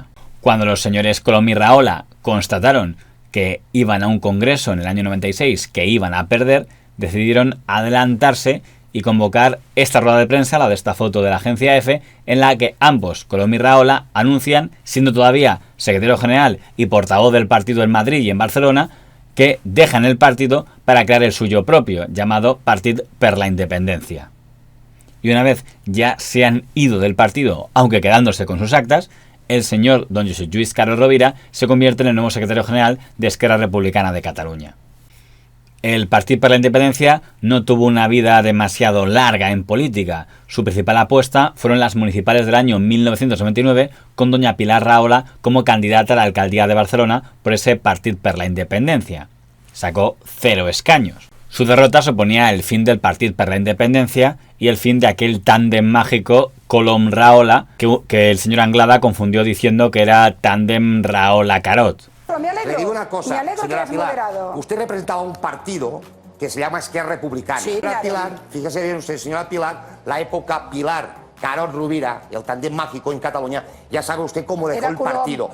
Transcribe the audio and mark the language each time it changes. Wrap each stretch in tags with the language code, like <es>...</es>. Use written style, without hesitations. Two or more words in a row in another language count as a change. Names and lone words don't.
<es>Cuando los señores Colom y Rahola constataron que iban a un congreso en el año 96 que iban a perder, decidieron adelantarse y convocar esta rueda de prensa, la de esta foto de la agencia EFE, en la que ambos, Colom y Rahola, anuncian, siendo todavía secretario general y portavoz del partido en Madrid y en Barcelona, que dejan el partido para crear el suyo propio, llamado Partit per la Independencia. Y una vez ya se han ido del partido, aunque quedándose con sus actas, el señor don Josep Lluís Carod Rovira se convierte en el nuevo secretario general de Esquerra Republicana de Cataluña. El Partit per la Independencia no tuvo una vida demasiado larga en política. Su principal apuesta fueron las municipales del año 1999 con doña Pilar Rahola como candidata a la alcaldía de Barcelona por ese Partit per la Independencia. Sacó 0 escaños. Su derrota suponía el fin del Partit per la Independencia y el fin de aquel tándem mágico Colom-Rahola que el señor Anglada confundió diciendo que era tándem Rahola-Carod. alegro, me alegro. Le digo una cosa, me alegro señora que Pilar. moderado. Usted representaba un partido que se llama Esquerra Republicana. Sí, claro. Pilar, fíjese bien usted, señora Pilar, la época Pilar, Carod Rovira, el tándem mágico en Cataluña, ya sabe usted cómo dejó el partido.</es>